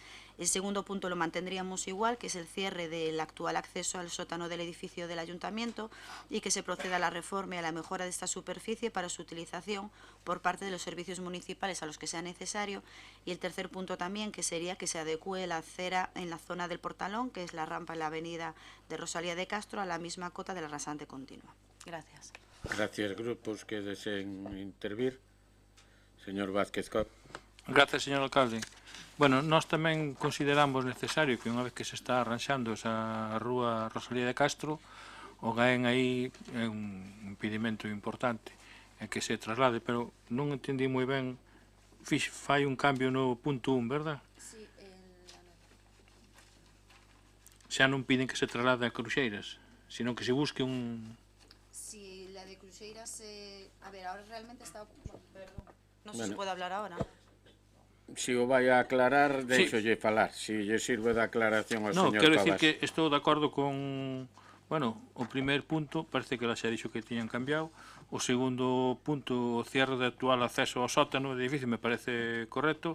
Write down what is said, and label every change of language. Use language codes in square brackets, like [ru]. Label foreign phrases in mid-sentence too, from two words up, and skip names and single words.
[es] El segundo punto lo mantendríamos igual, que es el cierre del actual acceso al sótano del edificio del Ayuntamiento y que se proceda a la reforma y a la mejora de esta superficie para su utilización por parte de los servicios municipales a los que sea necesario. Y el tercer punto también, que sería que se adecúe la acera en la zona del Portalón, que es la rampa en la avenida de Rosalía de Castro, a la misma cota de la rasante continua. Gracias. Gracias, grupos que deseen intervir. Señor Vázquez Cop. Gracias, señor alcalde. [gl] Bueno, nós tamén consideramos necesario que unha vez que se está arranxando esa rúa Rosalía de Castro, o GAEN aí é un impedimento importante é que se traslade, pero non entendi moi ben, fai un cambio no punto 1, verdad? Sí, xa non piden que se traslade a Cruxeiras, [es] sino que se busque un... Si la de Cruxeiras, a ver, ahora realmente está... Perdón. sé si puede hablar ahora. [gl] Si o vai a aclarar, deixolle falar. Si lle sirve de aclaración ao No, señor quero Pavás. decir que estou de acordo con... Bueno, o primer punto, parece que ela xa dixo que tiñan cambiado. O segundo punto, o cierre de actual acceso ao sótano do edificio, me parece correcto.